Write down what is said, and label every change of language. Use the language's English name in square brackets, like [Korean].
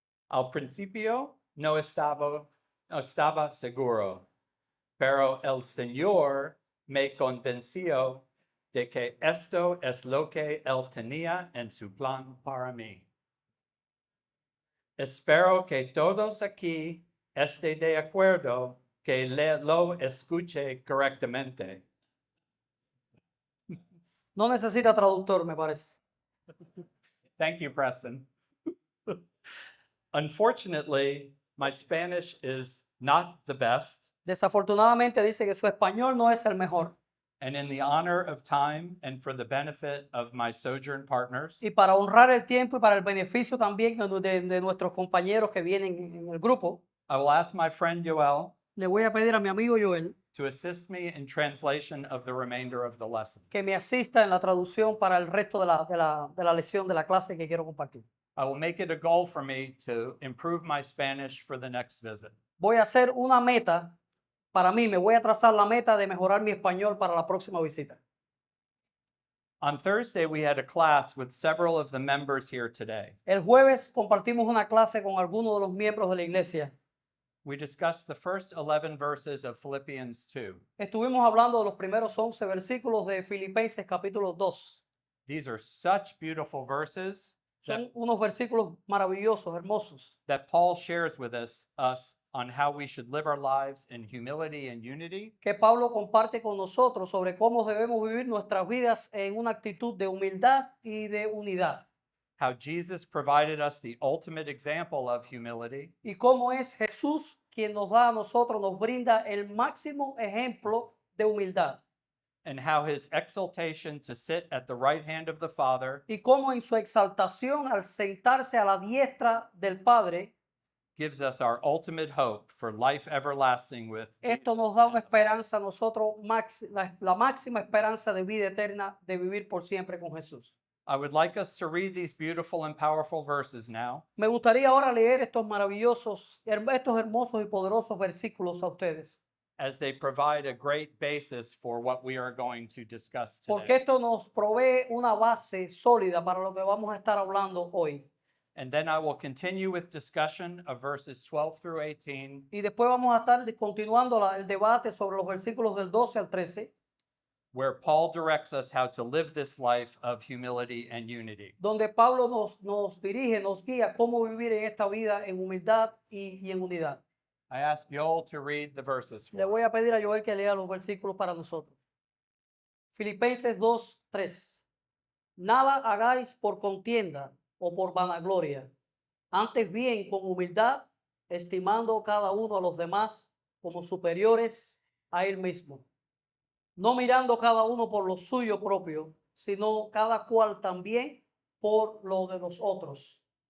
[Spanish] Al principio no estaba seguro, pero el Señor me convenció de que esto es lo que Él tenía en su plan para mí. Espero que todos aquí estén de acuerdo que lo escuche correctamente. No necesita traductor, me parece. [English] Thank you, Preston. Unfortunately, my Spanish is not the best, [Spanish] Desafortunadamente dice que su español no es el mejor. [English] and in the honor of time and for the benefit of my Sojourn partners, [Spanish] Y para honrar el tiempo y para el beneficio también de nuestros compañeros que vienen en el grupo, [English] I will ask my friend Yoel [Spanish] le voy a pedir a mi amigo Joel [English] to assist me in translation of the remainder of the lesson. [Spanish] que me asista en la traducción para el resto de la lección de la clase que quiero compartir. [English] I will make it a goal for me to improve my Spanish for the next visit. [Spanish] Voy a hacer una meta, para mí me voy a trazar la meta de mejorar mi español para la próxima visita. [English] On Thursday, we had a class with several of the members here today. [Spanish] El jueves compartimos una clase con algunos de los miembros de la iglesia. [English] We discussed the first 11 verses of Philippians 2. [Spanish] Estuvimos hablando de los primeros 11 versículos de Filipenses capítulo 2. [English] These are such beautiful verses [Spanish] Son unos versículos maravillosos, hermosos, [English] that Paul shares with us on how we should live our lives in humility and unity, [Spanish] que Pablo comparte con nosotros sobre cómo debemos vivir nuestras vidas en una actitud de humildad y de unidad. [English] how Jesus provided us the ultimate example of humility, [Spanish] Y cómo es Jesús quien nos da a nosotros, nos brinda el máximo ejemplo de humildad. [English] and how his exaltation to sit at the right hand of the Father [Spanish] Y cómo en su exaltación al sentarse a la diestra del Padre, [English] gives us our ultimate hope for life everlasting with [Spanish] esto nos da una esperanza a nosotros, la máxima esperanza de vida eterna, de vivir por siempre con Jesús. [English] I would like us to read these beautiful and powerful verses now, [Spanish] Me gustaría ahora leer estos maravillosos, estos hermosos y poderosos versículos a ustedes, [English] as they provide a great basis for what we are going to discuss [Spanish] porque [English] today. [Spanish] esto nos provee una base sólida para lo que vamos a estar hablando hoy. [English] And then I will continue with discussion of verses 12 through 18, [Spanish] Y después vamos a estar continuando el debate sobre los versículos del 12 al 13, [English] where Paul directs us how to live this life of humility and unity. [Spanish] donde Pablo nos dirige, nos guía cómo vivir en esta vida en humildad y en unidad. [English] I ask Joel to read the verses [Spanish] Le [English] for [Spanish] voy [English] us. [Spanish] a pedir a Joel que lea los versículos para nosotros. Filipenses 2, 3. Nada hagáis por contienda o por vanagloria, antes bien con humildad, estimando cada uno a los demás como superiores a él mismo, no mirando cada uno por lo suyo propio, sino cada cual también por lo de los otros.